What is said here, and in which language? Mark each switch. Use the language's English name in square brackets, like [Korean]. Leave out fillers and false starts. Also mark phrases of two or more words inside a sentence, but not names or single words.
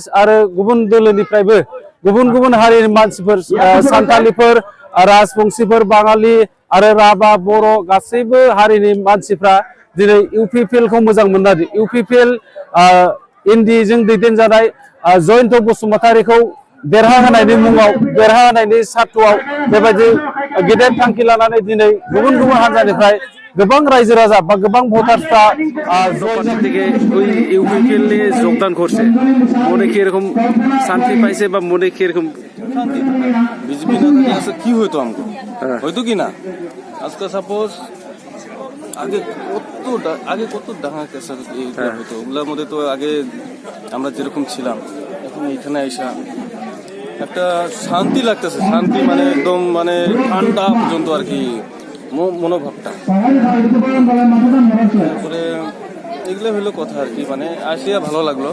[Bodo] आरो गुबुन दोलोनिफ्रायबो गुबुन गुबुन हारिनि मानसिफोर सान्थालिफोर राजबंसिफोर बाङालि आरो राभा बर' गासैबो हारिनि मानसिफ्रा दिनै इउपिपिएलखौ मोजां मोननानै इउपिपिएल एनडिएजों दैदेनजानाय जयन्त बसुमतारीखौ देरहाहोनायनि मुङाव देरहाहोनायनि सार्थ'आव बेबायदि गेदेर थांखि लानानै दिनै गुबुन गुबुन हान्जानिफ्राय गोबां रायजो राजा बा गोबां ভোটাররা [Bangla] থেকে ওই ইউপিপিএল এ যোগদান করছে মনে কি এরকম শান্তি পাইছে বা মনে কি এরকম শান্তি বিজেপি না থাকলে আজকে কি হইতো আমগো হয়তো কি না আজকে সাপোজ আগে কত ডাঙা কেসা হইতো ওগুলোর মধ্যে তো আগে আমরা যেরকম ছিলাম এখন এখানে এসে একটা শান্তি লাগতেছে শান্তি মানে একদম মানে ঠান্ডা পর্যন্ত আর কি মনোভাবটা তারপরে এগুলো হলো কথা আর কি মানে আসিয়া ভালো লাগলো